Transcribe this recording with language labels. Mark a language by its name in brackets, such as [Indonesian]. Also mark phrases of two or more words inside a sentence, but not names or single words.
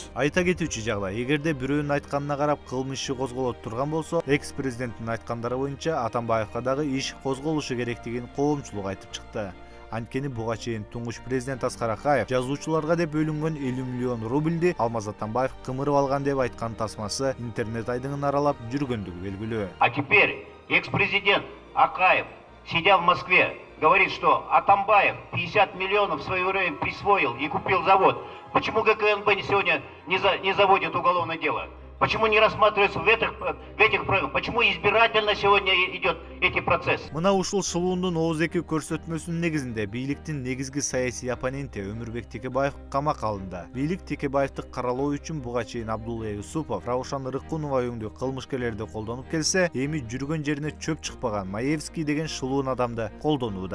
[Kyrgyz] Айта кетүүчү жагдай, эгерде бирөөнүн айтканына карап кылмыш иши козголот турган болсо, экс-президенттин айткандары боюнча Атамбаевка дагы иш козголушу керектигин коомчулук айтып чыкты. Анткени буга чейин туңгуч президент Аскар Акаев жазуучуларга деп бөлүнгөн 50 миллион рубльди Алмаз Атамбаев кымырып алган деп айткан тасмасы интернет айдыңын аралап жүргөндүгү белгилүү. [Russian] А теперь экс-президент Акаев, сидя в Москве, говорит, что Атамбаев 50 миллионов в свое время присвоил и купил завод. Почему ГКНБ сегодня не заводит уголовное дело? Почему не рассматривается в этих программах? Почему избирательно сегодня идет эти процессы? [Kyrgyz] Мына ушул шылуундун ооздеки көрсөтмөсүнүн негизинде бийликтин негизги саясий оппоненти Өмүрбек Текебаев камакка алынды. Бийлик Текебаевди каралоо үчүн буга чейин Абдулла Юсупов, Раушан Рыккунова өңдүү кылмышкерлерди колдонуп келсе, эми жүргөн жерине чөп чыкпаган Маевский деген шылуун адамды колдонууда.